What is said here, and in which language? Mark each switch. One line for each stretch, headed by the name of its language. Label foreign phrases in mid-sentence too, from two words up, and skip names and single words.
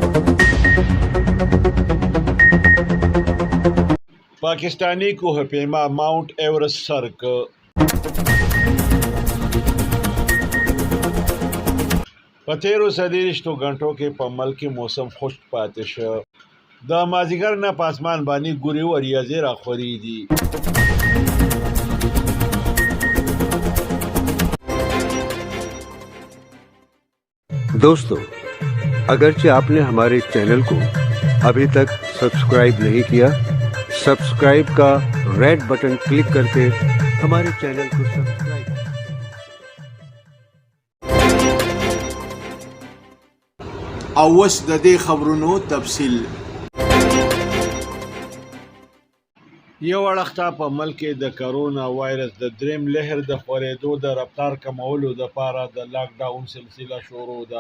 Pashto: پاکستانی کوه پیما ماؤنٹ ایورسٹ سر کړ. په تیرو 30 غنټو کې په ملک موسم خشک پاتې شو. د مازیګر نه پاسمان باندې ګوري وریځې راخوري دي.
Urdu: دوستوں، اگرچہ آپنے ہمارے چینل کو ابھی تک سبسکرائب نہیں کیا، سبسکرائب کا
English: red button click
Urdu: کرکے ہمارے چینل کو سبسکرائب.
Pashto: او اوس د دې خبرونو تفصیل. یو اړخته په ملک کې د کرونا وایرس د دریم لهر د خورېدو د رفتار کمولو لپاره د لاک ډاون سلسله شروع ده.